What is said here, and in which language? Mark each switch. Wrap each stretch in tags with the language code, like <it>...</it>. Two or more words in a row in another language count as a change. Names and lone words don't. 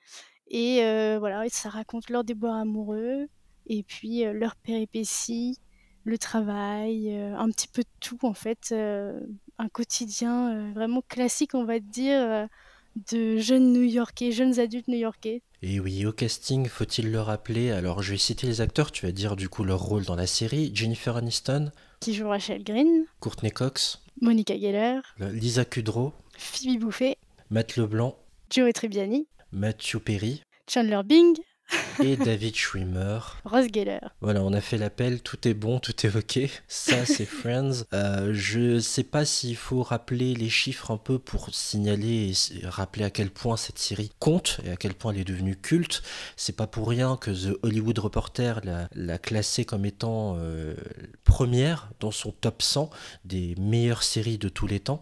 <fr>Et voilà, et ça raconte leur déboire amoureux, et puis leurs péripéties, le travail, un petit peu de tout en fait, un quotidien vraiment classique, on va dire, de jeunes New-Yorkais, jeunes adultes new-yorkais. Et oui, au casting, faut-il le rappeler, alors je vais citer les acteurs, tu vas dire du coup leur rôle dans la série: Jennifer Aniston, Qui joue Rachel Green, Courtney Cox, Monica Geller, Lisa Kudrow, Phoebe Buffay, Matt LeBlanc, Joey Tribbiani, Matthew Perry, Chandler Bing, et David Schwimmer. Ross Geller. Voilà, on a fait l'appel, tout est bon, tout est ok. Ça, c'est Friends. Je sais pas s'il faut rappeler les chiffres un peu pour signaler et rappeler à quel point cette série compte et à quel point elle est devenue culte. C'est pas pour rien que The Hollywood Reporter l'a classée comme étant première dans son top 100 des meilleures séries de tous les temps.</fr>